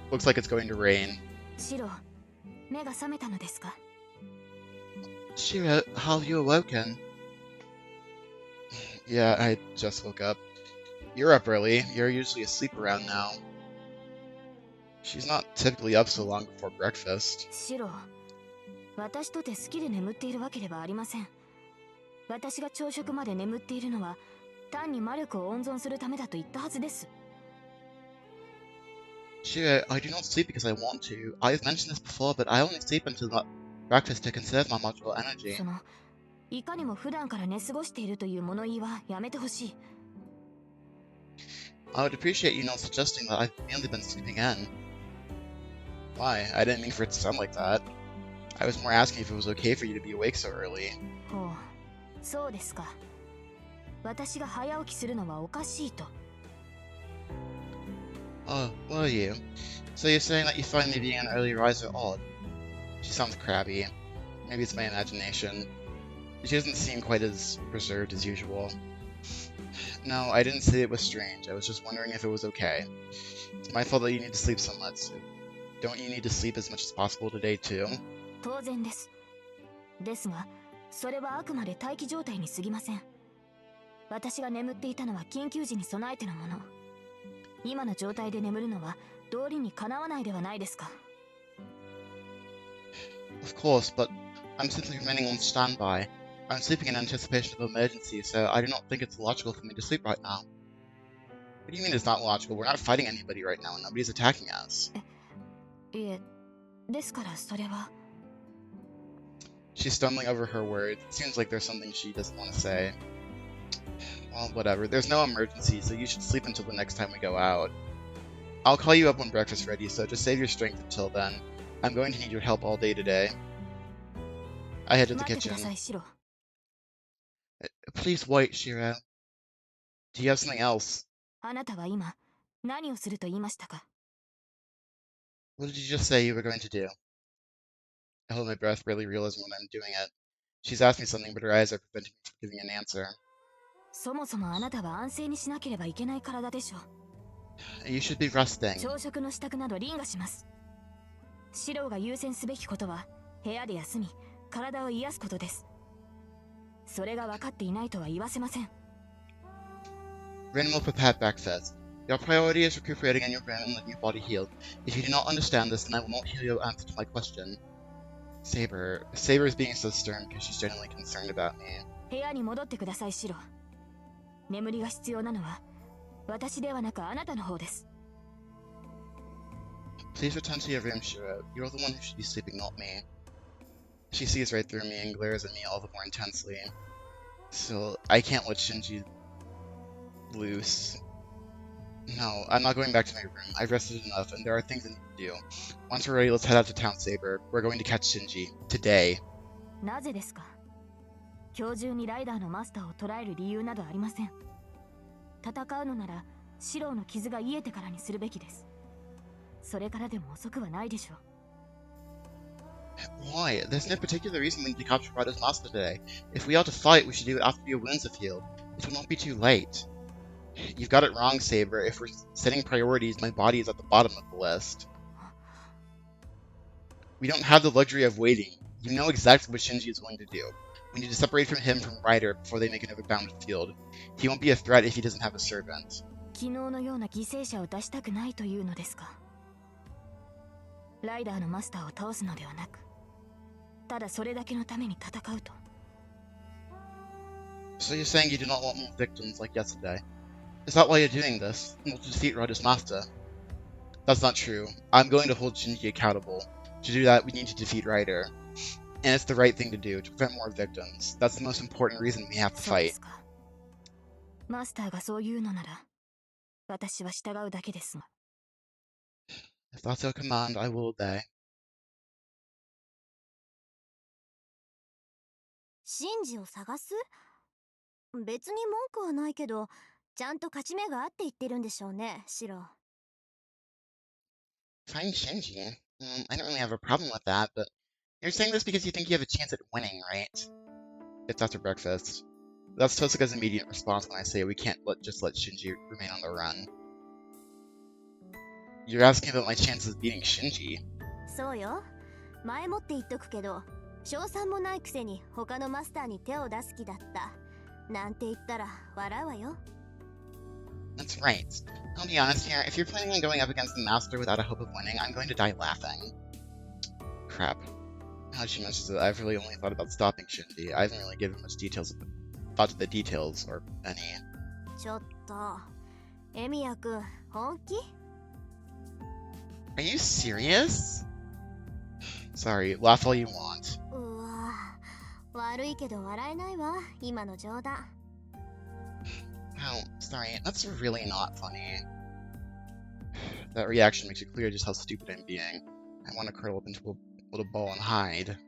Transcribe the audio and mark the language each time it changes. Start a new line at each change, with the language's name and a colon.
English: Looks like it's going to rain. Shiro, how have you awoken? Yeah, I just woke up. You're up early. You're usually asleep around now. She's not typically up so long before breakfast.
Japanese: Shiro, 私とて好きで眠っているわけではありません。私が朝食まで眠っているのは単に魔力を温存するためだと言ったはずです。
English: Sure, I do not sleep because I want to. I've mentioned this before, but I only sleep until breakfast to conserve my module energy.
Japanese: その、いかにも普段から寝過ごしているという物言いはやめてほしい。
English: I would appreciate you not suggesting that I've mainly been sleeping in. Why? I didn't mean for it to sound like that. I was more asking if it was okay for you to be awake so early.
Japanese: ほう、そうですか。私が早起きするのはおかしいと。
English: Oh, were you? So you're saying that you find me being an early riser odd? She sounds crabby. Maybe it's my imagination. She doesn't seem quite as reserved as usual. No, I didn't say it was strange. I was just wondering if it was okay. It's my fault that you need to sleep so much. Don't you need to sleep as much as possible today, too?
Japanese: 当然です。ですが、それはあくまで待機状態に過ぎません。私が眠っていたのは緊急時に備えてのもの。今の状態で眠るのは道理にかなわないではないですか。
English: Of course, but I'm simply remaining on standby. I'm sleeping in anticipation of emergency, so I do not think it's logical for me to sleep right now. What do you mean it's not logical? We're not fighting anybody right now and nobody's attacking us.
Japanese: いえ、ですからそれは。
English: She's stumbling over her words. It seems like there's something she doesn't want to say. Well, whatever. There's no emergency, so you should sleep until the next time we go out. I'll call you up when breakfast's ready, so just save your strength until then. I'm going to need your help all day today. I head to the
Japanese: 待ってくだ
English: kitchen.
Japanese: さい、シロ。
English: Please wait, Shiro. Do you have something else?
Japanese: あなたは今何をすると言いましたか？
English: What did you just say you were going to do? I hold my breath, barely realizing when I'm doing it. She's asked me something, but her eyes are preventing me from giving an answer.
Japanese: そもそもあなたは安静にしなければいけない体でしょう。
English: You should be resting.
Japanese: 朝食の支度など凛がします。シロが優先すべきことは部屋で休み、体を癒すことです。それが分かっていないとは言わせません。
English: Rin will prepare breakfast. Your priority is recuperating in your brain and letting your body heal. If you do not understand this, then I will not hear your answer to my question. Saber is being so stern because she's genuinely concerned about me.
Japanese: 部屋に戻ってください、シロ。眠りが必要なのは私ではなくあなたの方です。
English: Please return to your room, Shiro. You're the one who should be sleeping, not me. She sees right through me and glares at me all the more intensely. Still, I can't let Shinji loose. No, I'm not going back to my room. I've rested enough, and there are things I need to do. Once we're ready, let's head out to town, Saber. We're going to catch Shinji. Today.
Japanese: なぜですか？今日中にライダーのマスターを捕らえる理由などありません。戦うのならシロの傷が癒えてからにするべきです。それからでも遅くはないでしょう。
English: Why? There's no particular reason we need to capture Ryder's master today. If we are to fight, we should do it after your wounds have healed. It will not be too late. You've got it wrong, Saber. If we're setting priorities, my body is at the bottom of the list. We don't have the luxury of waiting. You know exactly what Shinji is willing to do. We need to separate him from Ryder before they make another battlefield. He won't be a threat if he doesn't have a servant.
Japanese: 昨日のような犠牲者を出したくないというのですか？ライダーのマスターを倒すのではなく、ただそれだけのために戦うと。
English: So you're saying you do not want more victims like yesterday? Is that why you're doing this? Not to defeat Ryder's master? That's not true. I'm going to hold Shinji accountable. To do that, we need to defeat Ryder. And it's the right thing to do, to prevent more victims. That's the most important reason we have to
Japanese: そうで
English: fight.
Japanese: すか。マスターがそう言うのなら、私は従うだけですが。
English: If that's your command, I will obey.
Japanese: シンジを探す？別に文句はないけど、ちゃんと勝ち目があって言ってるんでしょうね、シロ。
English: Find Shinji? I don't really have a problem with that, but you're saying this because you think you have a chance at winning, right? It's after breakfast. That's Tosuka's immediate response when I say we can't just let Shinji remain on the run. You're asking about my chances of beating Shinji?
Japanese: そうよ。前もって言っとくけど、賞賛もないくせに他のマスターに手を出す気だった。なんて言ったら笑うわよ。
English: That's right. I'll be honest here, if you're planning on going up against the Master without a hope of winning, I'm going to die laughing. Crap. Now that she mentions it, I've really only thought about stopping Shinji. I haven't really given much thought to the details, or any.
Japanese: ちょっと、エミヤくん、本気？
English: Are you serious? Sorry, laugh all you want.
Japanese: うわ、悪いけど笑えないわ、今の冗談。
English: Oh, sorry, that's really not funny. That reaction makes it clear just how stupid I'm being. I want to curl up into a little ball and hide.